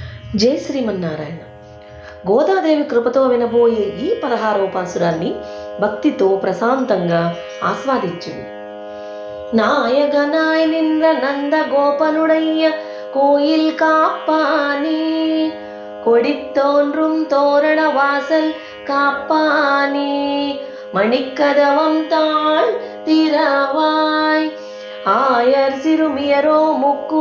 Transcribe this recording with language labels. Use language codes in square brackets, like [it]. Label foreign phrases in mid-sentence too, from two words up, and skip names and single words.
[te] జై శ్రీమన్నారాయణ. గోదాదేవి కృపతో వినబోయే ఈ 16వ పాసురాన్ని భక్తితో ప్రశాంతంగా ఆస్వాదించుడి. [ta] நாயகனாய் நின்ற நந்த கோபனுடைய கோயில் காப்பானே, கொடித்தோன்றும் தோரண வாசல் காப்பானே, மணிக்கதவம் தாழ் திறவாய், ஆயர் சிறுமியரோ முக்கு